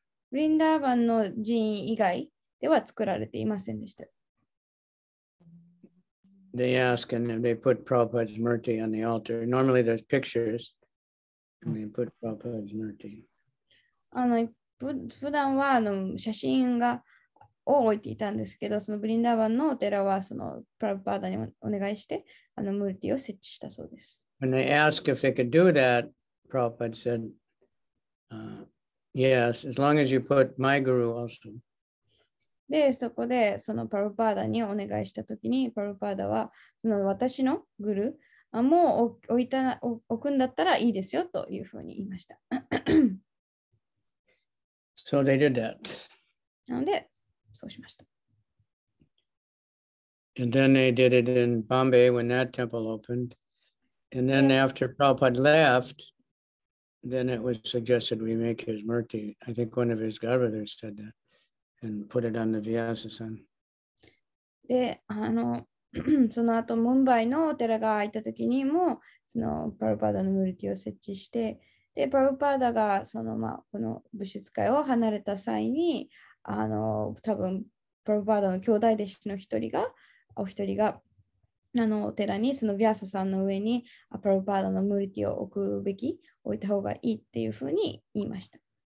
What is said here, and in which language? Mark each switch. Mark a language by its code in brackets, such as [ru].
[ja] ブリンダーバンの寺院以外では作られていませんでした。 [en] They ask and they put Prabhupada's murti on the altar. Normally there's pictures and they put Prabhupada's murti. [ja] 普段は写真を置いていたんですけど、そのブリンダーバンのお寺はそのプラブパーダにお願いしてムルティを設置したそうです。 [en] When they asked if they could do that, Prabhupada said, yes, as long as you put my guru also. [ja] で、そこでそのプラブパーダにお願いしたときに、プラブパーダはその私のグルもう置くんだったらいいですよというふうに言いました。 [en] So they did that. [ja] なので、そうしました。 [en] And then they did it in Bombay when that temple opened. And then after Prabhupada left, then it was suggested we make his murti. I think one of his godbrothers said that and put it on the Vyasa-san. [ja] で、その後、ムンバイのお寺が開いたときにも、そのプラブパーダのムルティを設置して、で、プラブパーダがこの物質界を離れた際に、多分プラブパーダの兄弟弟子のお一人がお寺にそのヴィアサさんの上にプラブパーダのムルティを置いた方がいいっていうふうに言いました。